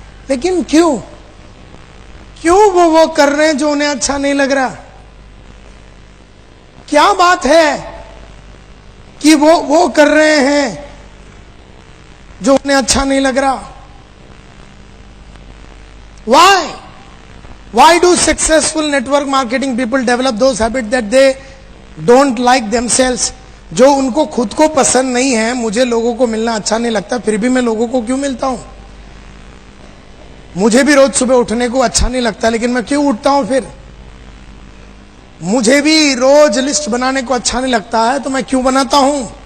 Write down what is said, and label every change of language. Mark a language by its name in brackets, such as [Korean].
[Hindi] लेकिन क्यों वो कर रहे हैं जो उन्हें अच्छा नहीं लग रहा? क्या बात है कि वो कर रहे हैं जो उन्हें अच्छा नहीं लग रहा? [English] Why do successful network marketing people develop those habits that they don't like themselves? [Hindi] जो उनको खुद को पसंद नहीं है। मुझे लोगों को मिलना अच्छा नहीं लगता, फिर भी मैं लोगों को क्यों मिलता हूं? मुझे भी रोज सुबह उठने को अच्छा नहीं लगता, लेकिन मैं क्यों उठता हूं? फिर मुझे भी रोज लिस्ट बनाने को अच्छा नहीं लगता है, तो मैं क्यों बनाता हूं?